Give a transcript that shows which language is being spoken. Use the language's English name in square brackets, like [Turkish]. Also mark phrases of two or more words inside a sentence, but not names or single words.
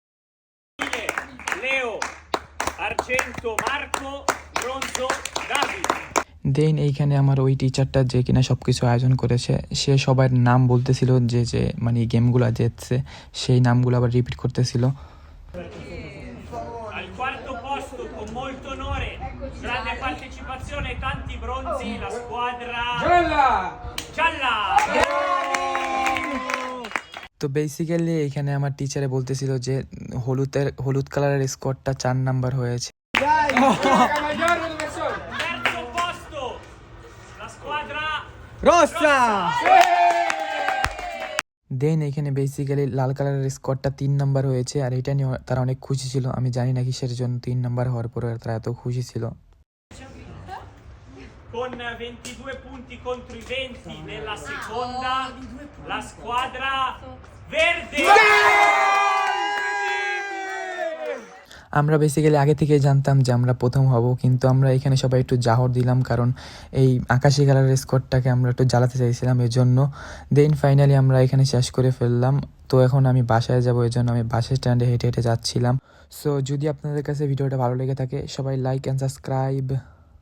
[Italian] Leo, argento Marco, bronzo David. [Bangla] দেন এইখানে আমার ওই টিচারটা যে কিনা সব কিছু আয়োজন করেছে, সে সবার নাম বলতেছিল, যে যে মানে গেমগুলো জিতছে সেই নামগুলো আবার রিপিট করতেছিল। [Italian] Al quarto posto, con molto onore, grande partecipazione e tanti bronzi, la squadra Gialla. [Bangla] তো বেসিক্যালি এখানে আমার টিচারে বলতেছিল যে হলুদ কালারের স্কোরটা 4 নাম্বার হয়েছে। [Italian] Terzo posto, la squadra রোসা। [Bangla] দেন এখানে বেসিক্যালি লাল কালারের স্কোরটা 3 নাম্বার হয়েছে, আর এটা নিয়ে তারা অনেক খুশি ছিল। আমি জানি না কিসের জন্য 3 নাম্বার হওয়ার পরে তারা এত খুশি ছিল। [Italian] con 22 punti contro i 20 nella seconda, la squadra verde. [Bangla] আমরা বেসিক্যালি আগে থেকেই জানতাম যে আমরা প্রথম হব, কিন্তু আমরা এখানে সবাই একটু জাহর দিলাম, কারণ এই আকাশি কালারের স্কোয়াডটাকে আমরা একটু জ্বালাতে চাইছিলাম, এর জন্য। [English] then finally [Bangla] আমরা এখানে শেষ করে ফেললাম। তো এখন আমি বাসায় যাবো, এর জন্য আমি [English] bus stand [Bangla] হেঁটে হেঁটে যাচ্ছিলাম। সো যদি আপনাদের কাছে ভিডিওটা ভালো লেগে থাকে, সবাই [English] like and subscribe.